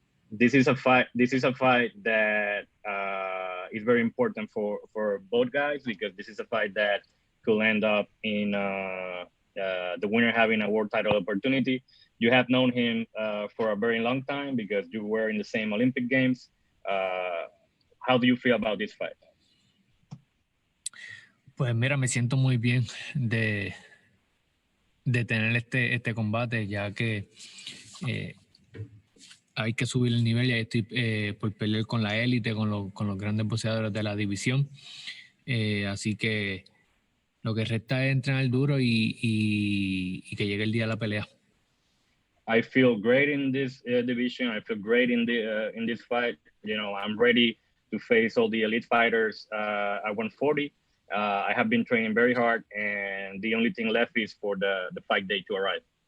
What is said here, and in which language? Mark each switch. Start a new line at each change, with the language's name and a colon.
English: This is a fight that is very important for both guys, because this is a fight that could end up in the winner having a world title opportunity. You have known him for a very long time because you were in the same Olympic Games. How do you feel about this fight?
Spanish: Pues mira, me siento muy bien de tener este combate, ya que hay que subir el nivel. Ya estoy por pelear con la élite, con los grandes boxeadores de la división. Así que lo que resta es entrenar duro y que llegue el día de la pelea.
English: I feel great in this division. I feel great in this fight. You know, I'm ready to face all the elite fighters at 140. I have been training very hard, and the only thing left is for the fight day to arrive.